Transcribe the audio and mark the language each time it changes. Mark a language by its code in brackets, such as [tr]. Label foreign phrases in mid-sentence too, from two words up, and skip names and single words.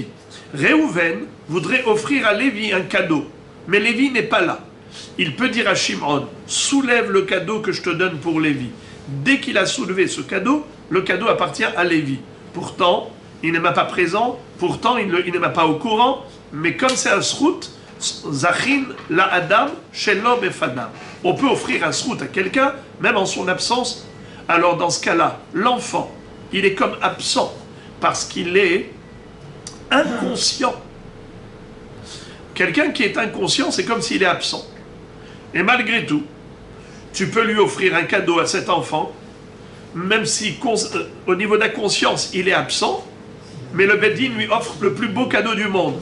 [fr] Réhouven voudrait offrir à Lévi un cadeau, mais Lévi n'est pas là. Il peut dire à Shimon, soulève le cadeau que je te donne pour Lévi. Dès qu'il a soulevé ce cadeau, le cadeau appartient à Lévi. Pourtant, il n'est même pas présent, pourtant il n'est même pas au courant, mais comme c'est un srout, [he] זכין לאדם שלא בפניו. [fr] On peut offrir un srout à quelqu'un, même en son absence. Alors dans ce cas-là, l'enfant, il est comme absent, parce qu'il est inconscient. Quelqu'un qui est inconscient, c'est comme s'il est absent. Et malgré tout, tu peux lui offrir un cadeau à cet enfant, même si au niveau de la conscience, il est absent, mais le Beddin lui offre le plus beau cadeau du monde.